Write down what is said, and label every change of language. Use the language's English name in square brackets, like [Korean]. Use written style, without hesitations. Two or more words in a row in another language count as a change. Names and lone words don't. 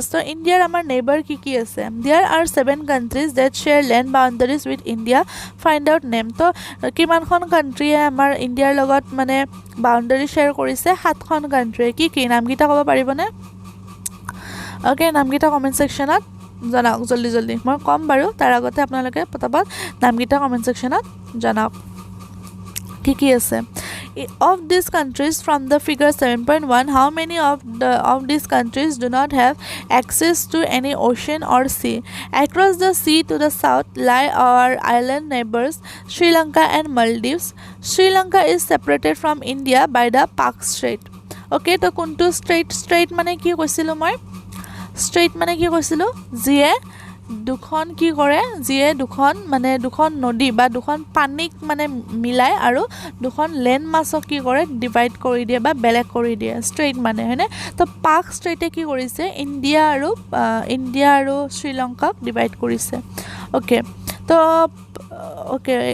[Assamese] তো ইণ্ডিয়াৰ আমাৰ নেইবাৰ কি আছে [English] there are 7 countries that share land boundaries with India find out name [Assamese] তো কিমানখন কাণ্ট্ৰিয়ে আমাৰ ইণ্ডিয়াৰ লগত মানে বাউণ্ডাৰী শ্বেয়াৰ কৰিছে 7খন কাণ্ট্ৰিয়ে কি নামকেইটা ক'ব পাৰিবনে ওকে নামকেইটা কমেণ্ট ছেকশ্যনত জনাওক জলদি মই কম বাৰু তাৰ আগতে আপোনালোকে পটাপট নামকেইটা কমেণ্ট ছেকশ্যনত জনাওক কি আছে [English] of these countries from the figure 7.1 how many of these countries do not have access to any ocean or sea across the sea to the south lie our island neighbors Sri Lanka and Maldives Sri Lanka is separated from India by the Pak Strait okay [Assamese] তো কুন্টু ষ্ট্ৰেইট মানে কি কৈছিলো মই ষ্ট্ৰেইট মানে কি কৈছিলো যিয়ে দুখন কি কৰে যিয়ে দুখন নদী বা দুখন পানীক মানে মিলাই আৰু দুখন লেণ্ড মাছক কি কৰে ডিভাইড কৰি দিয়ে বা বেলেগ কৰি দিয়ে ষ্ট্ৰেইট মানে হয়নে তো পাক ষ্ট্ৰেইটে কি কৰিছে ইণ্ডিয়া আৰু শ্ৰীলংকাক ডিভাইড কৰিছে ওকে তো ওকে